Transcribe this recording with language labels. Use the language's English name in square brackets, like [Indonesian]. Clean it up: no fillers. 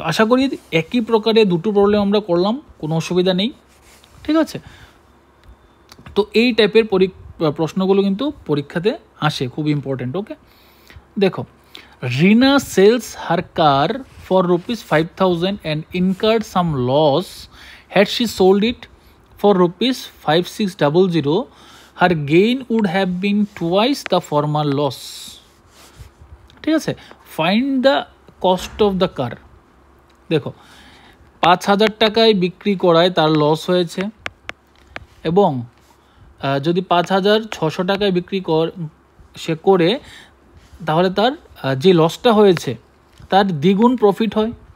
[Bangla] তো আশা করি একই প্রকারে দুটো প্রবলেম আমরা করলাম, কোনো অসুবিধা নেই, ঠিক আছে। তো এই টাইপের প্রশ্নগুলো কিন্তু পরীক্ষাতে আসে, খুব ইম্পর্টেন্ট। [English] Okay, দেখো, Rina sells her car for rupees 5,000 and incurred some loss. Had she sold it for rupees 5,600, her gain would have been twice the former loss. [Bangla] ঠিক আছে, [English] Find the cost of the car. [Bangla] দেখো, 5,000 টাকায় বিক্রি করায় তার loss হয়েছে, এবং যদি 5,600 টাকায় বিক্রি সে করে, তাহলে তার যে লসটা হয়েছে তার দ্বিগুণ প্রফিট হয়।